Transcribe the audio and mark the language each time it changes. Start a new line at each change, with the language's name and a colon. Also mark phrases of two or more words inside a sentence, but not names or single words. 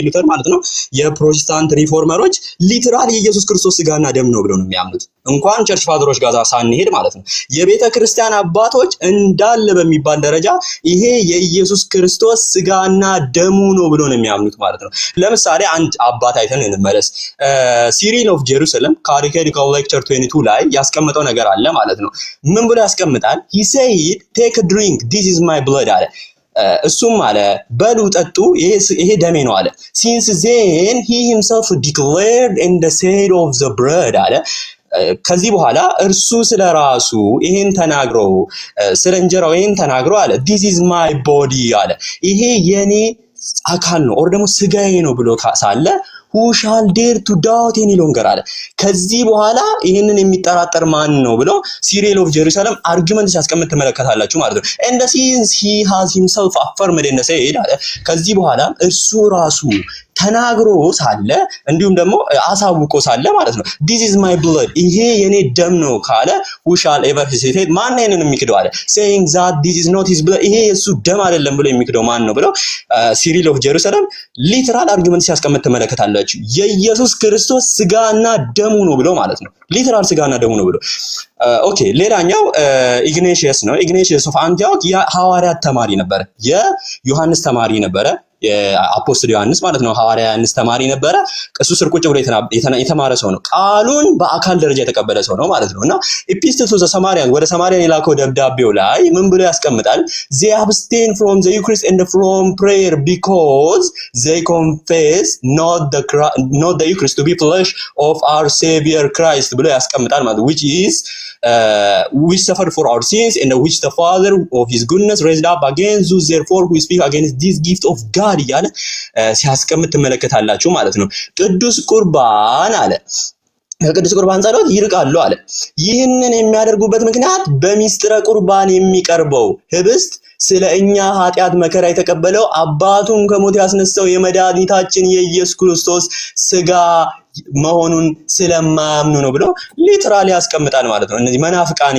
Amharic: ሉተር ማለት ነው የፕሮቴስታንት ሪፎርመሮች ሊተራል የኢየሱስ ክርስቶስ ስጋና ደም ነው ብለው ነው የሚያምኑት። እንኳን
English: church fathers
Amharic: ጋር ሳንሄድ ማለት ነው የቤተ ክርስቲያን አባቶች እንዳለ በሚባል ደረጃ ይሄ የኢየሱስ ክርስቶስ ስጋና ደሙ ነው ብሎ ነው የሚያምኑት ማለት ነው። ለምሳሌ አንድ አባት አይተን እንመለስ። ሲሪል ኦፍ ጄሩሳሌም ካቴኬቲካል ሌክቸር 22 ላይ ያስቀመጠው ነገር አለ ማለት ነው። ምን ብሎ ያስቀምጣል?
English: he said take a drink, this is my blood
Amharic: አለ። እሱም አለ በሉ ጠጡ ይሄ ደሜ ነው አለ።
English: since then he himself declared in the said of the bread
Amharic: አለ። ከዚህ በኋላ እርሱ ስለራሱ ይሄን ተናግሮ ስለ እንጀራው ይሄን ተናግሮ አለ
English: this is my body
Amharic: አለ። ይሄ የኔ አካል ነው ኦር ደግሞ ስጋዬ ነው ብሎ ሳለ
English: who shall dare to doubt any longer
Amharic: አለ። ከዚህ በኋላ ይሄንን የሚጠራጠር ማን ነው ብሎ ሲሪል ኦፍ ጄሩሳሌም አርጊመንት ሲያስቀምጥ ተመለከታላችሁ ማለት ነው።
English: and since he has himself affirmed and said
Amharic: አለ ከዚህ በኋላ እርሱ ራሱ ተናግሮ ሳለ እንዲሁም ደግሞ አሳውቆ ሳለ ማለት ነው
English: this is my blood
Amharic: ይሄ የኔ ደም ነው ካለ
English: who shall ever hesitate
Amharic: ማን ነው ይሄንን የሚክደው አለ
English: saying that this is not his blood
Amharic: ይሄ የሱ ደም አይደለም ብሎ የሚክደው ማን ነው ብለው ሲሪል ኦፍ ጀሩሳሌም
English: literal argument
Amharic: ሲያስቀምጥ ተመለከታላችሁ የኢየሱስ ክርስቶስ ስጋና ደሙ ነው ብሎ ማለት ነው ሊተራል ስጋና ደሙ ነው ብሎ ኦኬ ሌላኛው ኢግኔሺየስ ነው ኢግኔሺየስ ኦፍ አንቲዮክ የሐዋርያት ተማሪ ነበር የዮሐንስ ተማሪ ነበረ የአፖስቶል ዮሐንስ ማለት ነው ሐዋርያ ዮሐንስ ተማሪ ነበረ እሱ ስር ቁጭ ብሎ የተማረ ሰው ነው ቃሉን በአካል ደረጃ የተቀበለ ሰው ነው ማለት ነውና ኢፒስቶል ቱ ዘ ሰማሪያን ወደ ሰማሪያን የላከው ደብዳቤው ላይ ምን ብሎ ያስቀምጣል
English: they abstain from the Eucharist and from prayer because they confess not the Eucharist to be flesh of our Savior Christ
Amharic: ብሎ ያስቀምጣል ማለት
English: which is which suffered for our sins and which the Father of his goodness raised up against those therefore who speak against this gift of God
Amharic: እያለ ሲያስቀምጥ ተመለከታላችሁ ማለት ነው ቅዱስ ቁርባን አለ ከቅዱስ ቁርባን ጸሎት ይርቃሉ አለ ይህንን የሚያደርጉበት ምክንያት በሚስጥረ ቁርባን የሚቀርበው ህብስት ስለኛ ኃጢአት መከራ የተቀበለው አባቱን ከሞት ያስነሳው የመድኃኒታችን የኢየሱስ ክርስቶስ ስጋ መሆኑን ስለማያምኑ ነው ብሎ ሊተራሊ ያስቀምጣል ማለት ነው እነዚህ መናፍቃን